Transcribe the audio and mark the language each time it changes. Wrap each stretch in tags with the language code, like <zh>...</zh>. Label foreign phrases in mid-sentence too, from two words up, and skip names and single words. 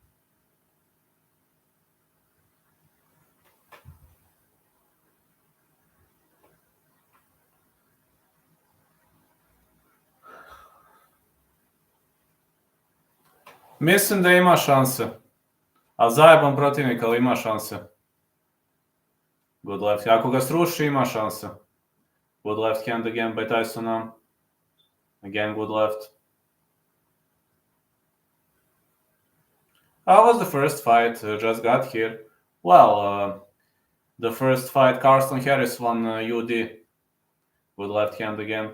<sr>Mislim da ima šanse. A zajeban protivnik, ali ima šanse.</sr> <en>Good left.</en> <sr>Ako ga sruši, ima šanse.</sr> <en>Good left hand again by Tyson. Again, good left. How was the first fight? Just got here. Well, The first fight, Carson Harris won UD with left hand again.</en>